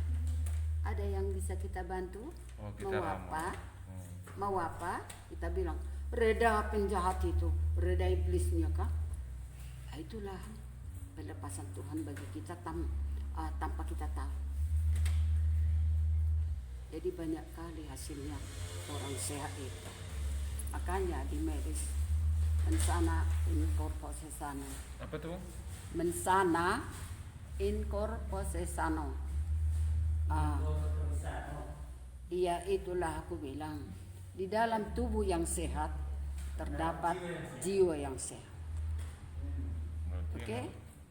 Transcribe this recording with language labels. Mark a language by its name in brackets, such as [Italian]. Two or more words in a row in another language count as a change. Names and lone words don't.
[Indonesian] Ada yang bisa kita bantu, mau apa, kita bilang reda penjahat itu, reda iblisnya kah? Itulah pelepasan Tuhan bagi kita tanpa kita tahu. Jadi banyak kali hasilnya orang sehat itu. Makanya di medis [Latin] mensana in corpore sano. [Indonesian] Apa tuh? [Latin] Mensana in corpore sano. [Indonesian] Iya, itulah aku bilang, di dalam tubuh yang sehat terdapat jiwa yang sehat. Oke?